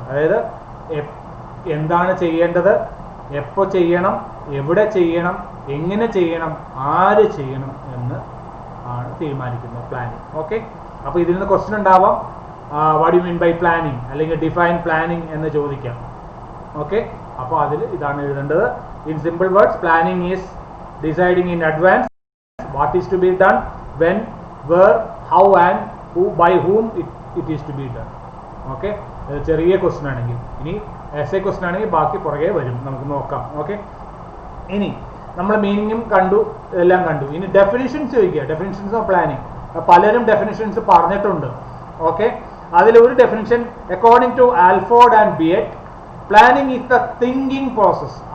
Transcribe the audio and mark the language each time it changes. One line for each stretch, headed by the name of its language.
Malayalam: അതായത് എന്താണ് ചെയ്യേണ്ടത്, എപ്പോൾ ചെയ്യണം, എവിടെ ചെയ്യണം, എങ്ങനെ ചെയ്യണം, ആര് ചെയ്യണം എന്ന് ആണ് തീരുമാനിക്കുന്നത് പ്ലാനിങ്. ഓക്കെ, അപ്പോൾ ഇതിൽ നിന്ന് ക്വസ്റ്റ്യൻ ഉണ്ടാവാം,
English: what you mean by planning,
Malayalam: അല്ലെങ്കിൽ ഡിഫൈൻ പ്ലാനിങ് എന്ന് ചോദിക്കാം. ഓക്കെ, അപ്പോൾ അതിൽ ഇതാണ് എഴുതേണ്ടത്.
English: In simple words, planning is deciding in advance what is to be done, when, where, how and who, by whom it is to be done.
Malayalam: Okay, ചെറിയ question ആണെങ്കിൽ. ഇനി എസ്എ ക്വസ്റ്റ്യൻ ആണെങ്കിൽ ബാക്കി പുറകെ വരും, നമുക്ക് നോക്കാം. ഓക്കെ, ഇനി നമ്മൾ മീനിങ്ങും കണ്ടു, എല്ലാം കണ്ടു. ഇനി ഡെഫിനിഷൻസ് ചോദിക്കുക.
English: definitions of planning
Malayalam: പലരും ഡെഫിനിഷൻസ് പറഞ്ഞിട്ടുണ്ട്.
English: okay,
Malayalam: അതിലൊരു
English: Definition according to Alford and Beatty, planning is the thinking process.